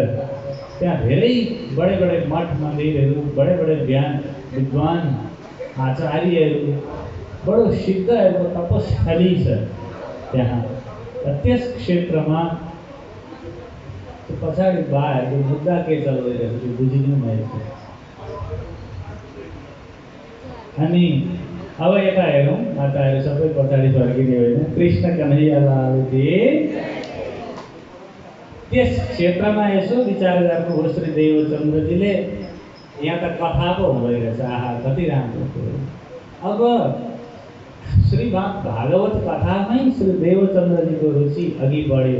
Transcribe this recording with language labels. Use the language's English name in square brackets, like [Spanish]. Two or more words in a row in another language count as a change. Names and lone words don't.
[Nepali] त्यहाँ धेरै [Hindi] बडे बडे [Nepali] मठ मन्दिरहरू, [Hindi] बडे बडे [Nepali] विद्वान आचार्यहरू, बडो सिद्धहरूको तपस्थली छ त्यहाँ। र त्यस क्षेत्रमा पछाडि बाहरूको मुद्दा के चल्दैरहेछ त्यो बुझिदिनु भएको। अनि अब यता हेरौँ, माताहरू सबै पछाडि फर्किने होइन। [Hindi] कृष्ण कन्हैया लाल की। [Nepali] त्यस क्षेत्रमा यसो विचार गर्नुभयो श्री देवचन्द्रजीले, यहाँ त कथा पो हुँदै रहेछ। आहा, कति राम्रो कुरो। अब श्रीमद् भागवत कथामै श्री देवचन्द्रजीको रुचि अघि बढ्यो।